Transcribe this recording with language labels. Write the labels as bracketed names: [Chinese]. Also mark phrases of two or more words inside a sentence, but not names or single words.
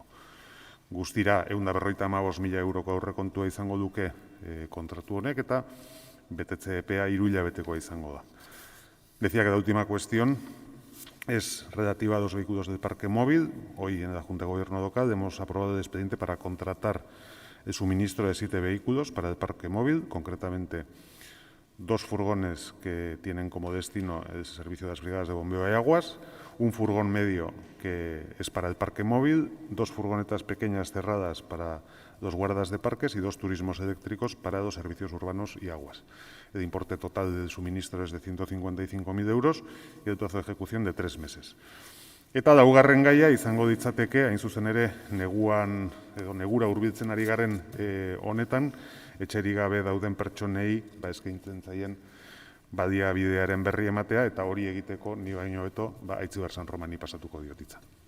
[Basque] Guztira 155.000 euroko aurrekontua izango duke kontratu honek, eta betetze epea 3 hilabetekoa izango da. [Spanish] Decía que la última cuestión es relativa a los vehículos del parque móvil. Hoy en la Junta de Gobierno local hemos aprobado el expediente para contratar el suministro de 7 vehículos para el parque móvil, concretamente 2 furgones que tienen como destino el servicio de las brigadas de bombeo y aguas, un furgón medio que es para el parque móvil, 2 furgonetas pequeñas cerradas para 2 guardas de parques y 2 turismos eléctricos para 2 servicios urbanos y aguas. El importe total del suministro es de 155.000 euros y el plazo de ejecución de 3 meses. [Basque] Eta laugarren gaia izango ditzateke, hain zuzen ere, negura hurbiltzen ari garen honetan, etxerik gabe dauden pertsonei eskaintzen zaien baliabidearen berri ematea, eta hori egiteko ni baino hobeto Aitziber San Romani pasatuko diotitza.